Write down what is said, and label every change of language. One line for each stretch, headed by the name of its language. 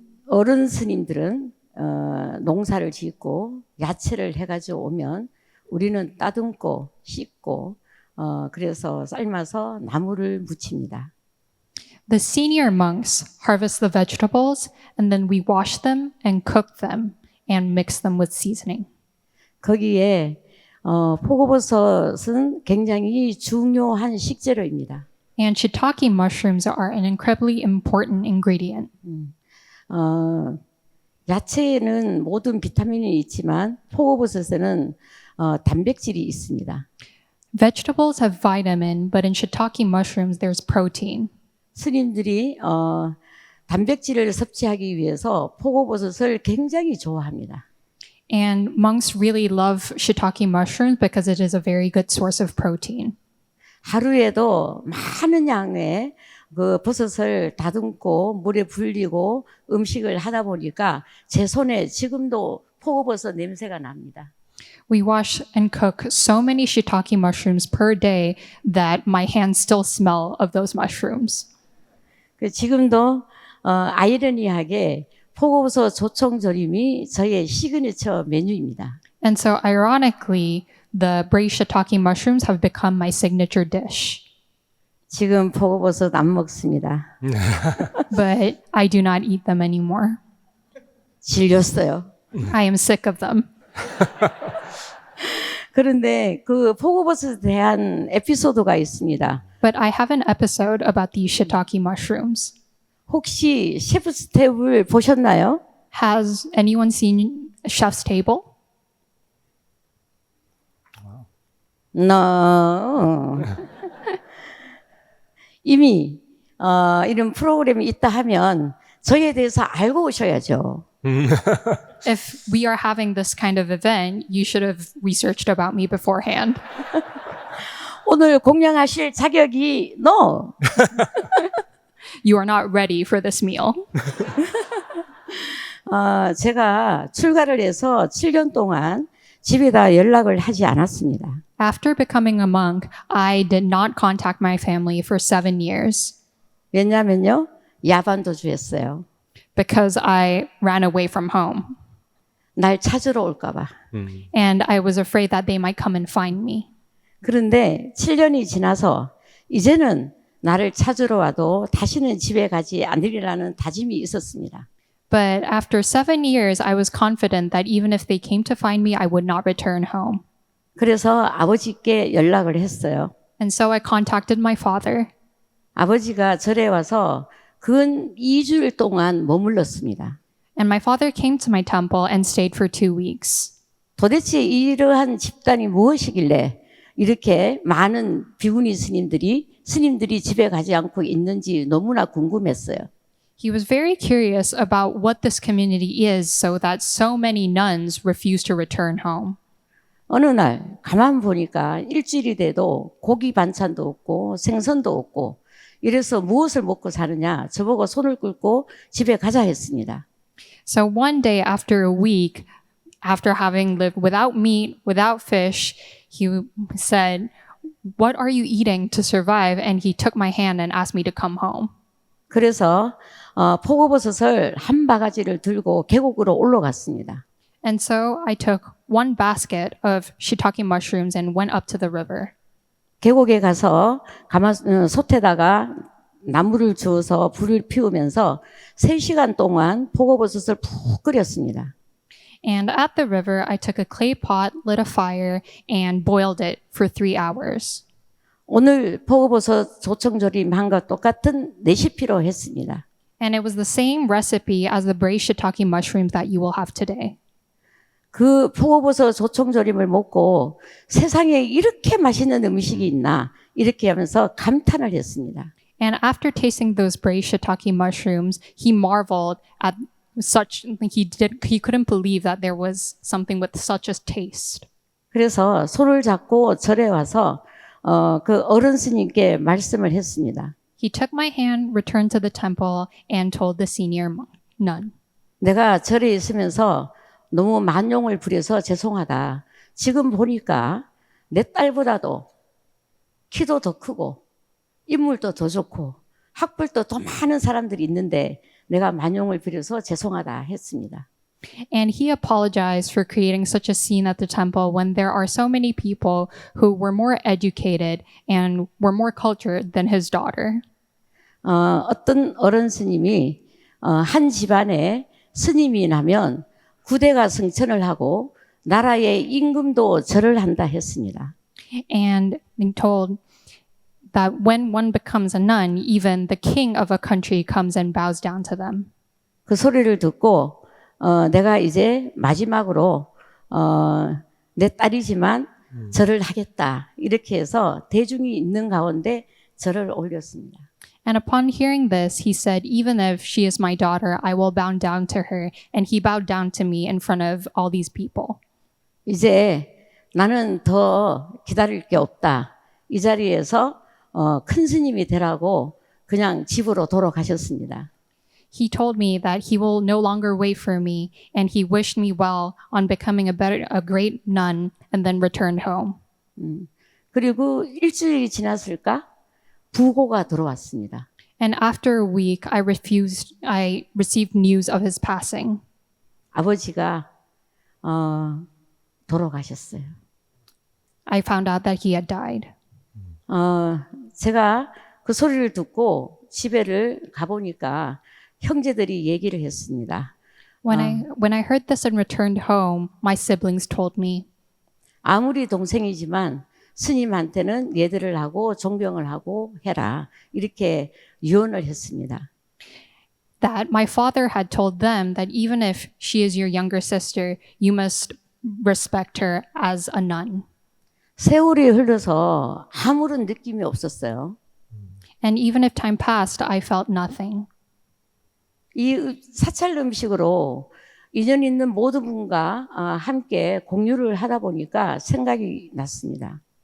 Korean: 어른 스님들은 농사를 짓고 야채를 해가지고 오면 우리는 따듬고 씻고 그래서 삶아서 나물을 무칩니다.
English: The senior monks harvest the vegetables, and then we wash them and cook them and mix them with seasoning.
Korean: 거기에 표고버섯은 굉장히 중요한 식재료입니다.
English: And shiitake mushrooms are an incredibly important ingredient.
Korean: 야채에는 모든 비타민이 있지만 포고버섯에는 단백질이 있습니다.
English: Vegetables have vitamin, but in shiitake mushrooms, there's protein.
Korean: 스님들이 단백질을 섭취하기 위해서 포고버섯을 굉장히 좋아합니다.
English: And monks really love shiitake mushrooms because it is a very good source of protein.
Korean: 하루에도 많은 양의 그 버섯을 다듬고 물에 불리고 음식을 하다 보니까 제 손에 지금도 포고버섯 냄새가 납니다.
English: We wash and cook so many shiitake mushrooms per day that my hands still smell of those mushrooms.
Korean: 지금도 아이러니하게 포고버섯 조청조림이 저의 시그니처 메뉴입니다.
English: And so, ironically, the braised shiitake mushrooms have become my signature dish.
Korean: 지금 포고버섯 안 먹습니다.
English: But I do not eat them anymore.
Korean: 질렸어요.
English: I am sick of them.
Korean: 그런데 그 포고버섯에 대한 에피소드가 있습니다.
English: But I have an episode about these shiitake mushrooms.
Korean: 혹시 셰프 스텝을 보셨나요?
English: Has anyone seen Chef's Table? No.
Korean: 이미 이런 프로그램이 있다 하면 저에 대해서 알고 오셔야죠.
English: If we are having this kind of event, you should have researched about me beforehand.
Korean: 오늘 공양하실 자격이
English: no. You are not ready for this meal.
Korean: 제가 출가를 해서 7년 동안 집에다 연락을 하지 않았습니다.
English: After becoming a monk, I did not contact my family for 7 years
Korean: 왜냐면요, 야반도주였어요.
English: because I ran away from home.
Korean: 날 찾으러 올까봐.
English: And I was afraid that they might come and find me.
Korean: 그런데 7년이 지나서 이제는 나를 찾으러 와도 다시는 집에 가지 않으리라는 다짐이 있었습니다.
English: But after 7 years, I was confident that even if they came to find me, I would not return home.
Korean: 그래서 아버지께 연락을 했어요.
English: And so I contacted my father.
Korean: 아버지가 절에 와서 근 2주일 동안 머물렀습니다.
English: And my father came to my temple and stayed for 2 weeks.
Korean: 도대체 이러한 집단이 무엇이길래 이렇게 많은 비구니 스님들이 집에 가지 않고 있는지 너무나 궁금했어요.
English: He was very curious about what this community is so that so many nuns refuse to return home.
Korean: 어느 날 가만 보니까 일주일이 돼도 고기 반찬도 없고 생선도 없고 이래서 무엇을 먹고 사느냐 저보고 손을 끌고 집에 가자 했습니다.
English: So one day after a week, after having lived without meat, without fish, he said, "What are you eating to survive?" And he took my hand and asked me to come home.
Korean: 그래서 포고버섯을 한 바가지를 들고 계곡으로 올라갔습니다.
English: And so I took one basket of shiitake mushrooms and went up to the river.
Korean: 계곡에 가서 솥에다가 나무를 주어서 불을 피우면서 3시간 동안 포고버섯을 푹 끓였습니다.
English: And at the river, I took a clay pot, lit a fire, and boiled it for 3 hours.
Korean: 오늘 포고버섯 조청조림한과 똑같은 레시피로 했습니다.
English: And it was the same recipe as the braised shiitake mushrooms that you will have today.
Korean: 그 포고버섯 조청조림을 먹고 세상에 이렇게 맛있는 음식이 있나 이렇게 하면서 감탄을 했습니다.
English: And after tasting those braised shiitake mushrooms, he marveled at he couldn't believe that there was something with such a taste.
Korean: 그래서 손을 잡고 절에 와서 그 어른 스님께 말씀을 했습니다.
English: He took my hand, returned to the temple, and told the senior nun.
Korean: 내가 절에 있으면서 너무 만용을 부려서 죄송하다. 지금 보니까 내 딸보다도 키도 더 크고 인물도 더 좋고 학벌도 더 많은 사람들이 있는데 내가 만용을 부려서 죄송하다 했습니다.
English: And he apologized for creating such a scene at the temple when there are so many people who were more educated and were more cultured than his daughter.
Korean: 어떤 어른 스님이 한 집안에 스님이 나면 구대가 승천을 하고 나라의 임금도 절을 한다 했습니다.
English: And he told that when one becomes a nun, even the king of a country comes and bows down to them.
Korean: 그 소리를 듣고 내가 이제 마지막으로 내 딸이지만 절을 하겠다. 이렇게 해서 대중이 있는 가운데 절을 올렸습니다.
English: And upon hearing this, he said, "Even if she is my daughter, I will bow down to her." And he bowed down to me in front of all these people.
Korean: 이제 나는 더 기다릴 게 없다. 이 자리에서 큰 스님이 되라고 그냥 집으로 돌아가셨습니다.
English: He told me that he will no longer wait for me, and he wished me well on becoming a great nun, and then returned home.
Korean: 그리고 일주일이 지났을까? 부고가 들어왔습니다.
English: And after a week, I received news of his passing.
Korean: 아버지가 돌아가셨어요.
English: I found out that he had died.
Korean: 제가 그 소리를 듣고 집에를 가보니까 형제들이 얘기를 했습니다.
English: When I heard this and returned home, my siblings told me
Korean: 아무리 동생이지만 스님한테는 예들을 하고 존경을 하고 해라. 이렇게 유언을 했습니다.
English: that my father had told them that even if she is your younger sister, you must respect her as a nun.
Korean: 세월이 흘러서 아무런 느낌이 없었어요.
English: And even if time passed, I felt nothing.
Korean: 이 사찰 음식으로 인연 있는 모든 분과 함께 공유를 하다 보니까 생각이 났습니다.